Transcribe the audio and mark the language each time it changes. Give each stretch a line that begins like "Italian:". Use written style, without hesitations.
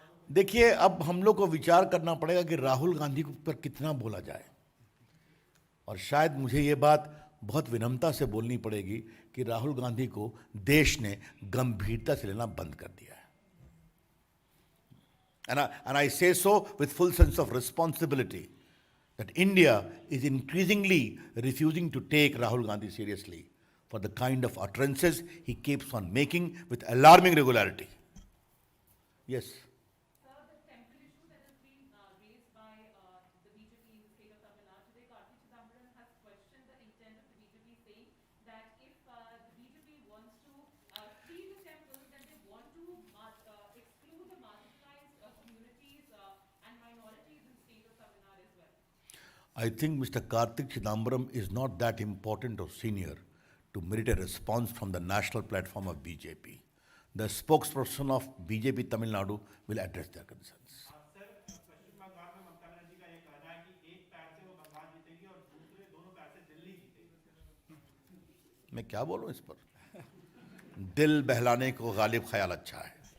Hindi: देखिए, अब हम लोग को विचार करना पड़ेगा कि राहुल गांधी पर कितना बोला जाए, और शायद मुझे ये बात बहुत विनम्रता से बोलनी पड़ेगी कि राहुल गांधी को देश ने गंभीरता से लेना बंद कर दिया है।
English: And I say so with full sense of responsibility that India is increasingly refusing to take Rahul Gandhi seriously for the kind of utterances he keeps on making with alarming regularity. Yes. Sir, the temple issue that has been raised by the BJP in the state of Tamil Nadu today, Kartik Chidambaram has questioned the intent of the BJP, saying that if the BJP wants to free the temple, then they want to exclude the marginalized communities and minorities in the state of Tamil Nadu as well. I think Mr. Kartik Chidambaram is not that important or senior to merit a response from the national platform of BJP. The spokesperson of BJP Tamil Nadu will address their concerns.
Hindi: Sir, पश्चिम बंगाल में ममता बनर्जी का ये कहना है कि एक पैर से वो बंगाल जीतेगी और दूसरे दोनों पैर से दिल्ली जीतेगी। मैं क्या बोलूं इस पर? दिल बहलाने को गालिब ख्याल अच्छा है।